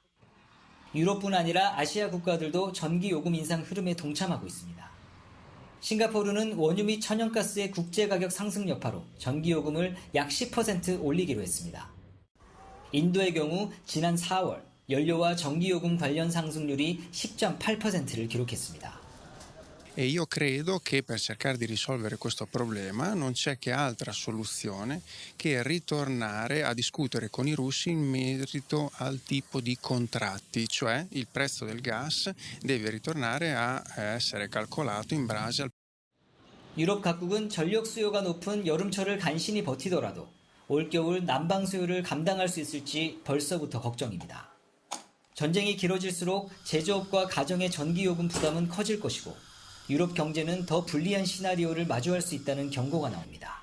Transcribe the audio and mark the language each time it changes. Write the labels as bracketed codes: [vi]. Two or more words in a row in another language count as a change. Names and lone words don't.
[ko] 유럽뿐 아니라 아시아 국가들도 전기요금 인상 흐름에 동참하고 있습니다. 싱가포르는 원유 및 천연가스의 국제가격 상승 여파로 전기요금을 약 10% 올리기로 했습니다. 인도의 경우 지난 4월 연료와 전기요금 관련 상승률이 10.8%를 기록했습니다. [it] E io credo che per cercare di risolvere questo problema non c'è che altra soluzione che ritornare a discutere con i russi in merito al tipo di contratti, cioè il prezzo del gas deve ritornare a essere calcolato in base al. [ko] 유럽 각국은 전력 수요가 높은 여름철을 간신히 버티더라도 올겨울 난방 수요를 감당할 수 있을지 벌써부터 걱정입니다. 전쟁이 길어질수록 제조업과 가정의 전기요금 부담은 커질 것이고 유럽 경제는 더 불리한 시나리오를 마주할 수 있다는 경고가 나옵니다.